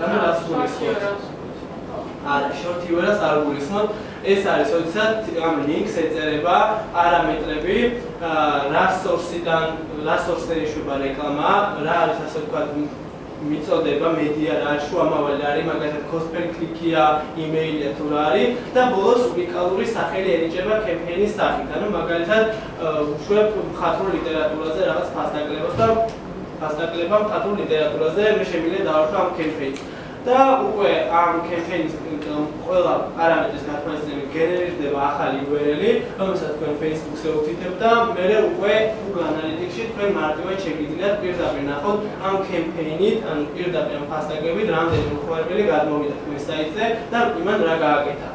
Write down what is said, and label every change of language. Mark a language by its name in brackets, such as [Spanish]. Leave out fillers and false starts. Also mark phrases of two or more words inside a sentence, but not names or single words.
[Georgian] ანუ რას გულისხმობთ? არა, [English] short URL- [Georgian] ს არ გულისხმობთ. ეს არის, როდესაც ამ ლინკს ეწერება პარამეტრები, რა სორსზე ეშვება რეკლამა, რა არის ასე ვთქვათ მიწოდება, მედია რა არის, შუამავალი არის, მაგალითად [English] cost per click- [Georgian] ია, email-ია თუ რა არის და ბოლოს უნიკალური სახელი ენიჭება კემპეინის სახით. ანუ მაგალითად ვუშვებ მხატვრულ ლიტერატურაზე რაღაც ფასდაკლებას და ფასდაკლება მხატვრულ ლიტერატურაზე მე შემიძლია დავარქვი ამ კემპეინს. და უკვე ამ კემპეინის ყველა პარამეტრის გათვალისწინებით გენერირდება ახალი URL-ი, რომელსაც თქვენ Facebook-ზე უთითებთ და მერე უკვე Google Analytics-ში თქვენ მარტივად შეგიძლიათ პირდაპირ ნახოთ ამ კემპეინით, ანუ პირდაპირ ამ ფასდაკლებით რამდენი მომხმარებელი გადმოვიდა თქვენ საიტზე და იმან რა გააკეთა.